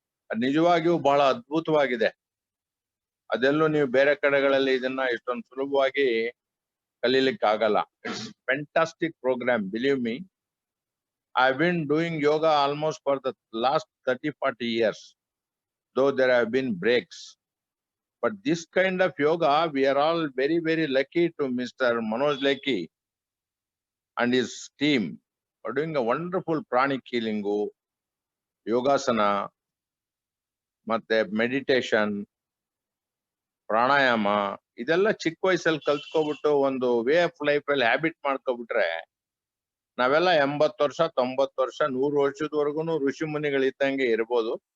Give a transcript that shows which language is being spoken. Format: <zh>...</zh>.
<kn>ಅದು ನಿಜವಾಗಿಯೂ ಬಹಳ ಅದ್ಭುತವಾಗಿದೆ. ಅದೆಲ್ಲೂ ನೀವು ಬೇರೆ ಕಡೆಗಳಲ್ಲಿ ಇದನ್ನ ಇಷ್ಟೊಂದು ಸುಲಭವಾಗಿ ಕಲೀಲಿಕ್ಕೆ ಆಗಲ್ಲ.</kn> <en>It's fantastic program, believe me. I have been doing yoga almost for the last 30-40 years, though there have been breaks. But this kind of yoga, we are all very, very lucky to Mr. Manoj Lekhi and his team for doing a wonderful pranic healing, yogasana,</en> <kn>ಮತ್ತೆ meditation, ಪ್ರಾಣಾಯಾಮ, ಇದೆಲ್ಲ ಚಿಕ್ಕ ವಯಸ್ಸಲ್ಲಿ ಕಲ್ತ್ಕೊಬಿಟ್ಟು ಒಂದು way of life ಅಲ್ಲಿ habit ಮಾಡ್ಕೊಬಿಟ್ರೆ ನಾವೆಲ್ಲ 80 ವರ್ಷ, 90 ವರ್ಷ, 100 ವರ್ಷದವರೆಗೂ ಋಷಿ ಮುನಿಗಳಿದ್ದಂಗೆ ಇರ್ಬೋದು.</kn>